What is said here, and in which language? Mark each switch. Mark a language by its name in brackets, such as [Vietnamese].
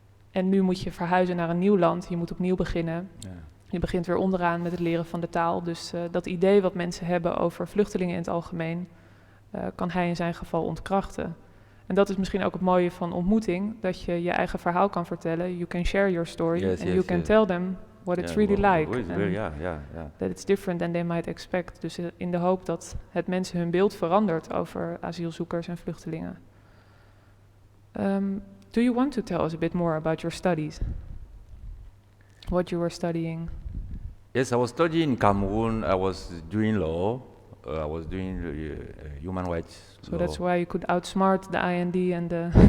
[Dutch] En nu moet je verhuizen naar een nieuw land, je moet opnieuw beginnen. Ja. Je begint weer onderaan met het leren van de taal. Dus dat idee wat mensen hebben over vluchtelingen in het algemeen, kan hij in zijn geval ontkrachten. En dat is misschien ook het mooie van ontmoeting, dat je je eigen verhaal kan vertellen. [English] You can share your story and you can tell them what it's really like. That it's different than they might expect. [Dutch] Dus in de hoop dat het mensen hun beeld verandert over asielzoekers en vluchtelingen. [English] Do you want to tell us a bit more about your studies? What you were studying? Yes, I was studying in Cameroon. I was doing law. I was doing human rights. So that's why you could outsmart the IND and the.